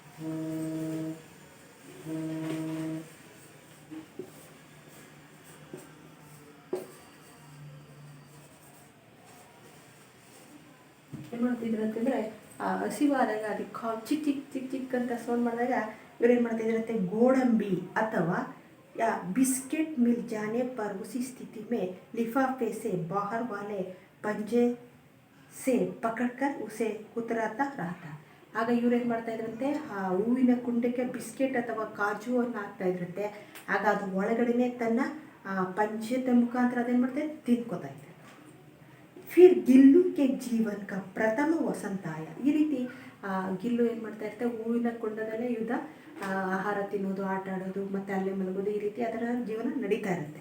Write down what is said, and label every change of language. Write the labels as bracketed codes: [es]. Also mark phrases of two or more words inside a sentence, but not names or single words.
[kn] ಏನು ಮಾಡ್ತಿದ್ರು ಅಂತಂದರೆ ಆ ಹಸಿವಾದಾಗ ಅದಕ್ಕೆ ಚಿಕ್ ಅಂತ ಸೌಂಡ್ ಮಾಡಿದಾಗ ಇವ್ರು ಏನು ಮಾಡ್ತಿದ್ರಂತೆ ಗೋಡಂಬಿ ಅಥವಾ [hi] या बिस्किट मिल जाने पर उसी स्थिति में लिफाफे से बाहर वाले पंजे से पकड़कर उसे कुतराता रहता. [kn] ಆಗ ಇವ್ರು ಏನು ಮಾಡ್ತಾ ಇದ್ರಂತೆ ಆ ಹೂವಿನ ಕುಂಡಕ್ಕೆ ಬಿಸ್ಕೆಟ್ ಅಥವಾ ಕಾಜುವನ್ನು ಹಾಕ್ತಾ ಇದ್ರಂತೆ. ಆಗ ಅದು ಒಳಗಡೆನೆ ತನ್ನ ಪಂಚದ ಮುಖಾಂತರ ಅದೇನು ಮಾಡ್ತಾ ತಿನ್ಕೋತಾ ಇದ್ದೆ. [hi] फिर गिल्लू के जीवन का प्रथम वसंत आया. [kn] ಈ ರೀತಿ ಗಿಲ್ಲು ಏನು ಮಾಡ್ತಾ ಇರ್ತಾರೆ ಹೂವಿನ ಕುಂಡದಲ್ಲೇ ಆಹಾರ ತಿನ್ನೋದು, ಆಟ ಆಡೋದು, ಮತ್ತು ಅಲ್ಲೇ ಮಲಗೋದು, ಈ ರೀತಿ ಅದರ ಜೀವನ ನಡೀತಾ ಇರುತ್ತೆ.